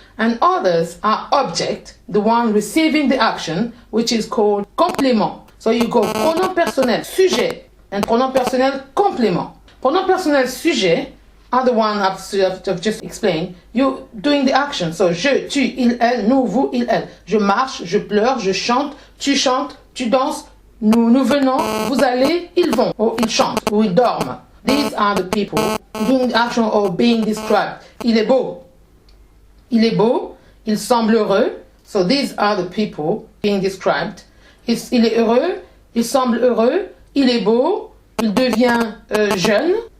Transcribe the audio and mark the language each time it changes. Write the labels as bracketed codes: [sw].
[en] and others are object, the one receiving the action, which is called complément. So you go pronom personnel sujet and pronom personnel complément. Pronom personnel sujet are the one I've just explained. You doing the action. So je, tu, il, elle, nous, vous, il, elle. [fr] Je marche, je pleure, je chante, tu danses, nous venons, vous allez, ils vont, or ils chantent, or ils dorment. [en] These are the people doing the action or being described. [fr] Il est beau. Il est beau. Il semble heureux. [en] So these are the people being described. [fr] Il est heureux. Il semble heureux. Il est beau. Il devient jeune.